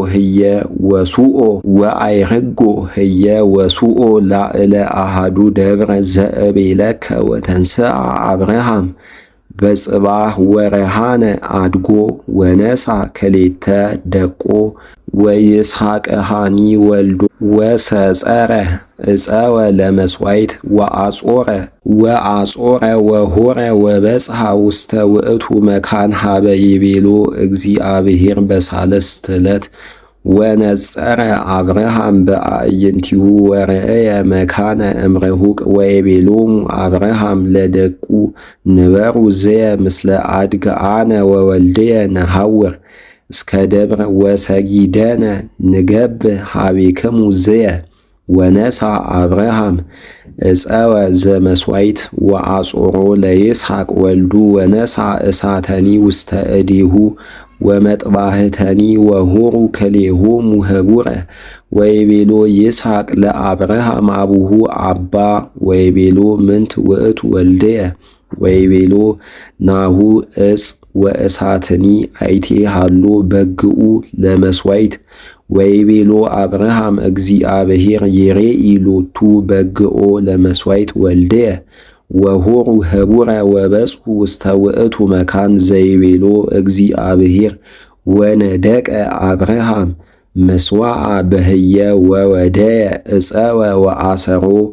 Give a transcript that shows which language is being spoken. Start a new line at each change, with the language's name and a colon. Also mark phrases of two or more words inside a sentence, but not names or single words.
Geez: ህየ ወሱኦ ላዕለ አሃዱ ደብረ ዘእቤለከ ወተንሥአ አብርሃም በጽባሕ ወረሃነ አድጎ ወነሣ ክልኤተ ደቆ ወይስሐቅሃኒ ወልዶ ወሰጸረ ዕፀወ ለመሥዋዕት ወአጾረ ወሖረ ወበጽሐ ውስተ ውእቱ መካን ሀበ ይቤሎ እግዚአብሔር በሳልስት ዕለት ወነጸረ አብርሃም በአዕይንቲሁ ወርእየ መካነ እምርሁቅ ወይቤሎሙ አብርሃም ለደቁ ንበሩ ዝየ ምስለ አድግ አነ ወወልድየ ነሐውር እስከ ደብረ ወሰጊደነ ንገብር ሀቤክሙ ዝየ ወነሣ አብርሃም ዕፀወ ዘመሥዋዕት ወአጾሮ ለይስሐቅ ወልዱ ወነሣ እሳተኒ ውስተ እዴሁ ወመጥባሕተኒ ወሖሩ ክልኤሆሙ ኅቡረ ወይቤሎ ይስሐቅ ለአብርሃም አቡሁ አባ ወይቤሎ ምንት ውእቱ ወልድየ ወይቤሎ ናሁ ዕፅ ወእሳትኒ አይቴ ሃሎ በግኡ ለመሥዋዕት ወይቤሎ አብርሃም እግዚአብሔር ይሬኢ ሎቱ በግኦ ለመሥዋዕት ወልድየ ወሖሩ ኅቡረ ወበጽሑ ውስተ ውእቱ መካን ዘይቤሎ እግዚአብሔር ወነደቀ አብርሃም መሥዋዓ በህየ ወወደየ ዕፀወ ወአሰሮ